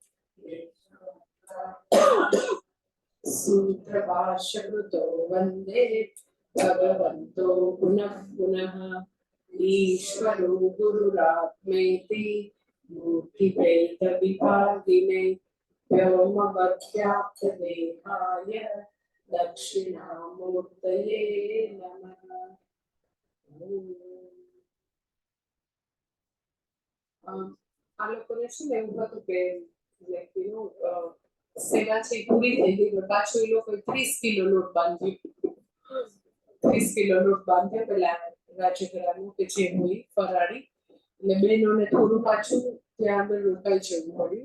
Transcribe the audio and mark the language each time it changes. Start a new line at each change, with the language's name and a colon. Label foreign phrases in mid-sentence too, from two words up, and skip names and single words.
Sanskrit: सूत्रभाष्यकृतो वन्दे भगवन्तो पुनः पुनः ईश्वरो गुरुरात्मेति मूर्तिभेदविभागिने व्योमवद्व्याप्तदेहाय दक्षिणामूर्तये नमः।
Gujarati: આ લોકોને શું એવું હતું કે વ્યક્તિનું સેવા છે પૂરી થઈ ગઈ, પાછું એ લોકો 30 કિલો લોટ બાંધ્યો, 30 કિલો લોટ બાંધ્યો પેલા રાજગરાનું કે જે હોય ફરાળી, એટલે બહેનોને થોડું પાછું ત્યાં આગળ રોકાઈ જવું પડ્યું.